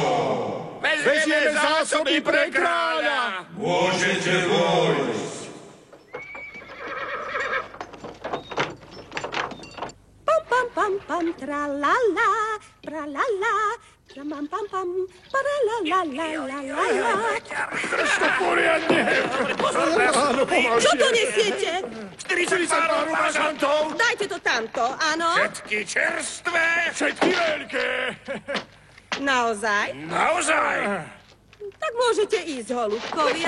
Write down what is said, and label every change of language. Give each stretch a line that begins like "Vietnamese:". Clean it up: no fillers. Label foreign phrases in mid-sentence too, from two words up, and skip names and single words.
Slovak: Vezieme zásoby pre kráľa. Môžete vojsť. Pam, pam, pam, pam, tra-la-la, tra-la-la, pam, pam, pam, para-la-la-la-la-la. Držte poriadne. Čo to nesiete? 40 párov bažantov. Dajte to tamto, áno? Všetky čerstvé. Všetky veľké. Naozaj? Naozaj. Tak môžete ísť, holubkovia.